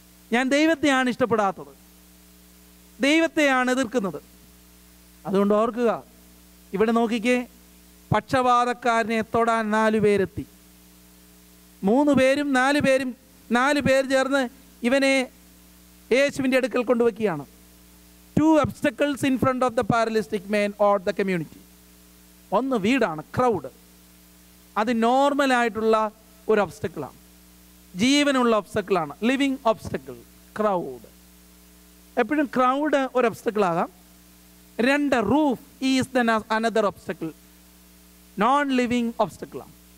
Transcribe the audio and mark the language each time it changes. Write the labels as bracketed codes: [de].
[ml] ഞാൻ ദൈവത്തെയാണ് ഇഷ്ടപ്പെടാത്തത്, ദൈവത്തെയാണ് എതിർക്കുന്നത്. അതുകൊണ്ട് ഓർക്കുക, ഇവിടെ നോക്കിക്കേ, പക്ഷപാതക്കാരനെ തൊടാൻ 4 പേരെത്തി. 3 പേരും 4 പേര് ചേർന്ന് ഇവനെ യേശുവിൻ്റെ അടുക്കൽ കൊണ്ടുവയ്ക്കുകയാണ്. [en] 2 obstacles in front of the paralytic man or the community. [ml] ഒന്ന് വീടാണ്, ക്രൗഡ്. അത് നോർമലായിട്ടുള്ള ഒരു ഒബ്സ്റ്റക്കിളാണ്, ജീവനുള്ള ഒബ്സ്റ്റക്കിളാണ്, ലിവിങ് ഒബ്സ്റ്റക്കിൾ. ക്രൗഡ് എപ്പോഴും ക്രൗഡ് ഒരു ഒബ്സ്റ്റക്കിളാകാം. [en] 2, roof is the another obstacle, non living ഒബ്സ്റ്റക്കിളാണ്.